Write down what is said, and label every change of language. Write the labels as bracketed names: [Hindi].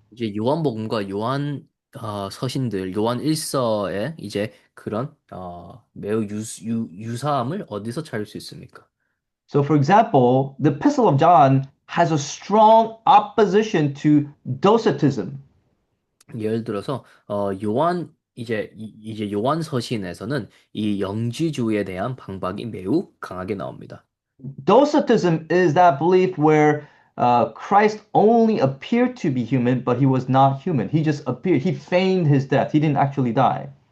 [Korean] 이제 요한복음과 요한 서신들, 요한 일서의 이제 그런 매우 유사함을 어디서 찾을 수 있습니까? [English] So, for example, the epistle of John has a strong opposition to Docetism. [Korean] 예를 들어서 요한 이제 요한 서신에서는 이 영지주의에 대한 반박이 매우 강하게 나옵니다. [English] Docetism is that belief where Christ only appeared to be human, but he was not human. He just appeared. He feigned his death. He didn't actually die.